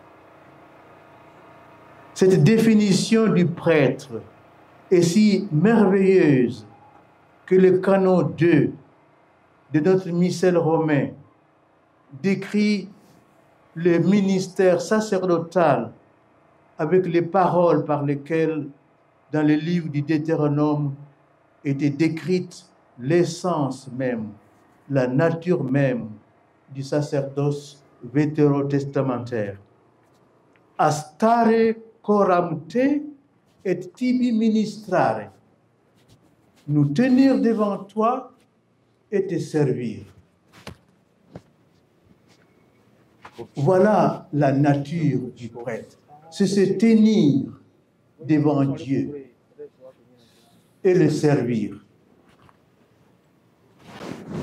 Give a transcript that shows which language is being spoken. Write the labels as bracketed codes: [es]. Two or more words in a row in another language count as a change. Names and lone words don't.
[fr] Cette définition du prêtre est si merveilleuse que le canon 2 de notre missel romain décrit le ministère sacerdotal avec les paroles par lesquelles, dans le livre du Deutéronome, était décrite l'essence même, la nature même du sacerdoce vétérotestamentaire. [la] Astare coram te et tibi ministrare. [fr] Nous tenir devant toi et te servir. Voilà la nature du prêtre. C'est se tenir devant Dieu et le servir.